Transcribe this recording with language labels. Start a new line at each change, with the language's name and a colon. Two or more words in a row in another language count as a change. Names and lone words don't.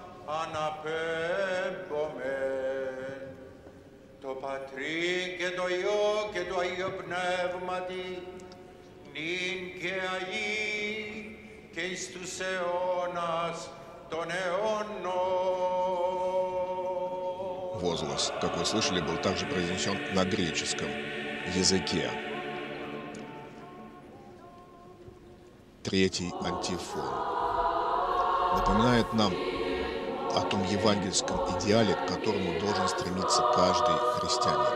Greek: αναπέμπομεν το Πατρί και το Υιό και το Αγίο Πνεύματι νυν και αεί και εις τους αιώνας των αιώνων.
Russian: Возглас, как вы слышали, был также произнесен на греческом языке. Третий антифон напоминает нам о том евангельском идеале, к которому должен стремиться каждый христианин.